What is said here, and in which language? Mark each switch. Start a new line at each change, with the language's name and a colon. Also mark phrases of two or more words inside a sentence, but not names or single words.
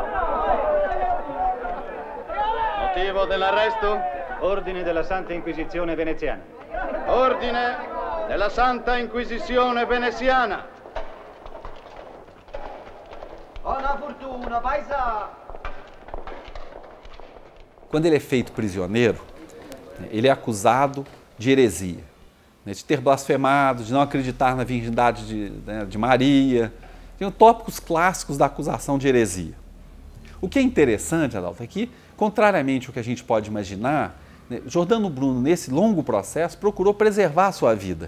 Italian: Motivo dell'arresto? Ordine della Santa Inquisizione veneziana. Ordine della Santa Inquisizione veneziana. Buona fortuna, paesà.
Portuguese: Quando ele é feito prisioneiro, ele é acusado de heresia, de ter blasfemado, de não acreditar na virgindade de Maria. Tem tópicos clássicos da acusação de heresia. O que é interessante, Adalto, é que, contrariamente ao que a gente pode imaginar, Giordano Bruno, nesse longo processo, procurou preservar a sua vida.